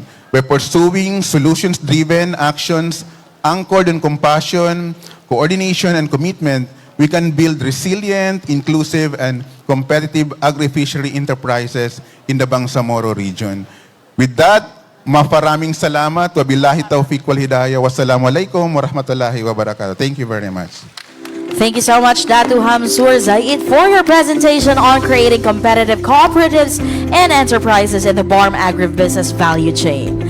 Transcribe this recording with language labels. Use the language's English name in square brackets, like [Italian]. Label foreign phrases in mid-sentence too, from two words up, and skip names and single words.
[English] By pursuing solutions-driven actions anchored on compassion, coordination, and commitment, we can build resilient, inclusive, and competitive agri-fishery enterprises in the Bangsamoro region. With that, [Filipino] maraming salamat. [Arabic] وبالله التوفيق والهداية. والسلام عليكم ورحمة الله وبركاته. [English] Thank you very much. Thank you so much, Datu Hamzur Zaid, for your presentation on creating competitive cooperatives and enterprises in the BARM agribusiness value chain.